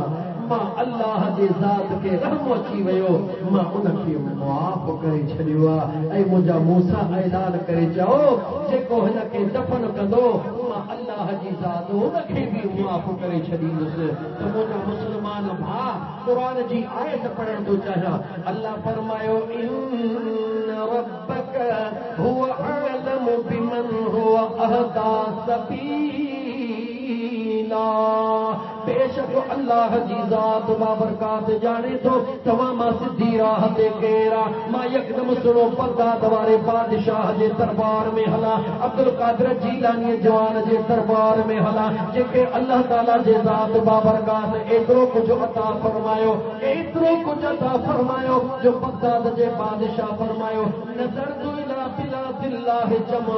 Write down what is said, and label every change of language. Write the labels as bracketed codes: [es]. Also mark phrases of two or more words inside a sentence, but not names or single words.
[sd] मां अल्लाह जे ज़ात खे रहम अची वियो, मां उनखे माफ़ करे छॾियो आहे। ऐं मुंहिंजा मूसा ऐलान करे चओ, जेको हिनखे दफ़न कंदो मां अल्लाह जी ज़ात उनखे बि माफ़ करे छॾींदुसि। त मुंहिंजा मुस्लमान भाउ क़ुरान जी आयत पढ़ण थो चाहियां। अल्लाह फरमायो, [ar] إن ربك هو أعلم بمن هو أهدى سبيلا. [sd] बेशक अल्लाह जी ज़ात बाबरकात जाने थो तव्हां मां सिधी राह ते केर आहे। मां यकदम सुणो बगदाद वारे बादशाह जे दरबार में हलां, अब्दुल कादिर जीलानी जवान जे दरबार में हलां, जेके अल्लाह ताला जे ज़ात बाबरकात एतिरो कुझु अता फरमायो, एतिरो कुझु अता फरमायो जो बगदाद जे बादशाह फरमायो, [ar] نظرت إلى بلاد الله جمعا.